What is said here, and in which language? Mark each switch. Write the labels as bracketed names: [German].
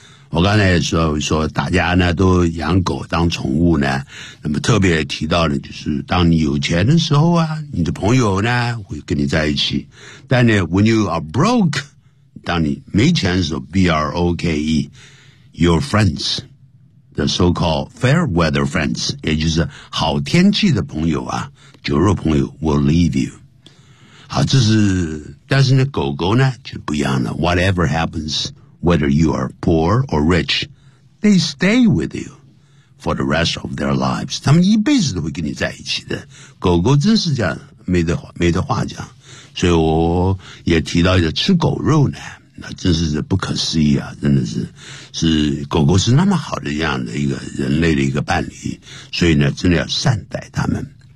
[Chinese] 我刚才也 说大家呢都养狗当宠物呢，那么特别提到的就是当你有钱的时候啊，你的朋友呢会跟你在一起，但呢 [English] when you are broke， [Chinese] 当你没钱的时候 ，broke， [English] your friends， the so-called fair weather friends， [Chinese] 也就是好天气的朋友啊，酒肉朋友 [English] will leave you。 [Chinese] 好，这是，但是呢，狗狗呢就不一样了。 [English] Whatever happens， whether you are poor or rich， they stay with you for the rest of their lives。 [Chinese] 他们一辈子都会跟你在一起的。狗狗真是这样，没得话讲。所以我也提到一个吃狗肉呢，那真是不可思议啊，真的是狗狗是那么好的这样的一个人类的一个伴侣，所以呢真的要善待他们。